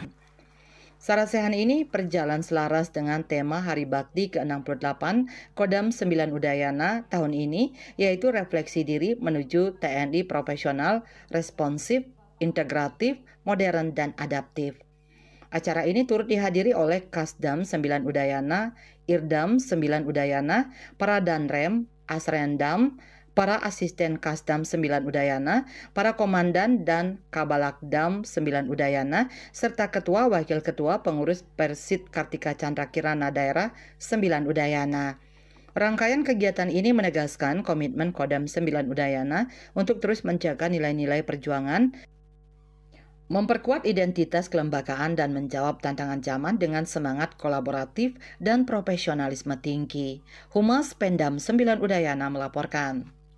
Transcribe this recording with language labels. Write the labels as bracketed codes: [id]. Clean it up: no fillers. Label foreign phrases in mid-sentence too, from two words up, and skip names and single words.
[id] Sarasehan ini berjalan selaras dengan tema Hari Bakti ke-68 Kodam 9 Udayana tahun ini, yaitu refleksi diri menuju TNI profesional, responsif, integratif, modern, dan adaptif. Acara ini turut dihadiri oleh Kasdam 9 Udayana, Irdam 9 Udayana, para Danrem, Asrendam, para asisten Kasdam 9 Udayana, para komandan dan Kabalakdam 9 Udayana, serta ketua, wakil ketua, pengurus Persit Kartika Chandra Kirana Daerah 9 Udayana. Rangkaian kegiatan ini menegaskan komitmen Kodam 9 Udayana untuk terus menjaga nilai-nilai perjuangan, memperkuat identitas kelembagaan dan menjawab tantangan zaman dengan semangat kolaboratif dan profesionalisme tinggi. Humas Pendam 9 Udayana melaporkan.